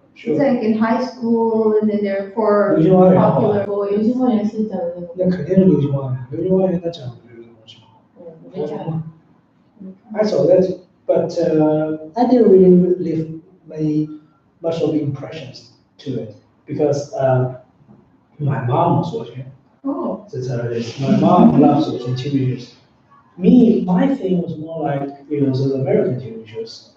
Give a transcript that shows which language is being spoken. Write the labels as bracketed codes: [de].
[en] It's like in high school and then they're for [zh] 流星花园好吧 [en] popular [zh] 流星 [en] boys. [zh] 花园是讲的那个，那肯定是流星花园，流星花园它讲的这个东西。我没看。 [en] I saw that, but I didn't really leave much of impressions to it because my mom was watching it. Oh, That's how it is. My mom loves watching TV shows. Me, my thing was more like those American TV shows.